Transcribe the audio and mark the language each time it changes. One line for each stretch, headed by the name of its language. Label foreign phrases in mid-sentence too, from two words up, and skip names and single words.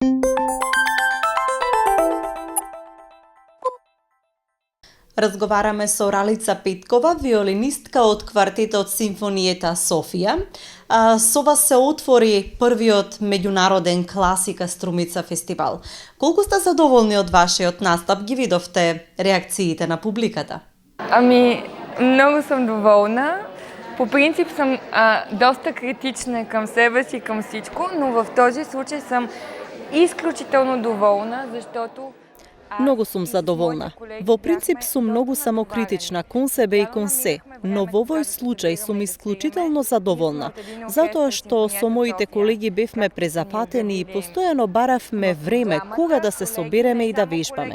Macedonian: Разговараме со Ралица Петкова, виолинистка од квартетот Симфониета Софија. Со вас се отвори првиот меѓународен класика Струмица фестивал. Колку сте задоволни од вашиот настап? Ги видовте реакциите на публиката?
Bulgarian: Много съм доволна. По принцип съм доста критична към себе си, към всичко, но в този случай съм изключително доволна, защото
Macedonian: Многу сум задоволна. Во принцип сум многу самокритична кон себе и кон се, но во овој случај сум исклучително задоволна, затоа што со моите колеги бевме презапатени и постојано баравме време кога да се собереме и да вежбаме.